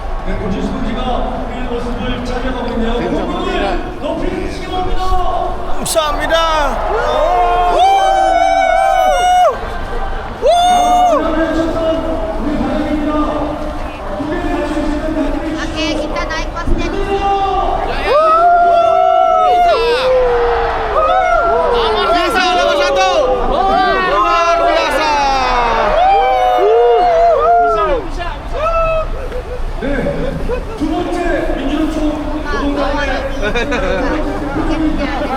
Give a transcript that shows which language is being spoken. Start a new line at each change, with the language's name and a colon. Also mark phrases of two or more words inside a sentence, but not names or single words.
Korean: 네, 고지수 동지가 우리의 모습을 촬영하고 있네요. 국민을 높이 주시기 바랍니다. 감사합니다.
Indonesian: Oke, kita naik kelasnya di sini. Nomor satu. Luar biasa.
Korean: 네, 두 번째 민주노총 노동당의
Indonesian: Mungkin dia